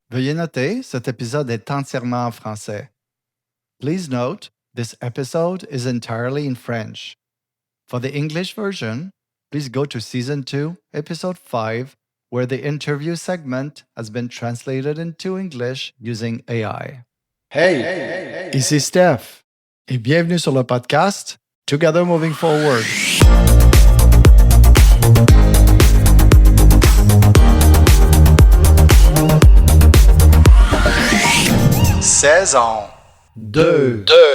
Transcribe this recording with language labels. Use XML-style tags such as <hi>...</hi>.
<fr>Veuillez noter, cet épisode est entièrement en français.</fr> <en>Please note, this episode is entirely in French. For the English version, please go to Season 2, Episode 5, where the interview segment has been translated into English using AI.</en> <fr>Hey, ici Steph, et bienvenue sur le podcast Together Moving Forward. Saison 2.</fr>